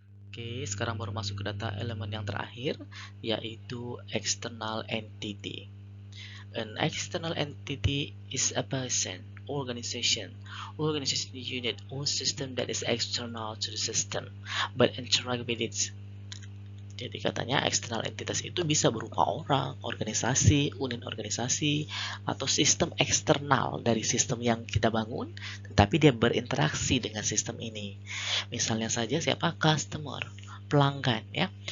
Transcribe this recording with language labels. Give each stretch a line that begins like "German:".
Indonesian: Oke, sekarang baru masuk ke data elemen yang terakhir, yaitu external entity.
English: An external entity is a person, organization unit or system that is external to the system but interact with it.
Indonesian: Jadi katanya external entitas itu bisa berupa orang, organisasi, unit organisasi, atau sistem eksternal dari sistem yang kita bangun, tetapi dia berinteraksi dengan sistem ini. Misalnya saja siapa? Customer, pelanggan ya.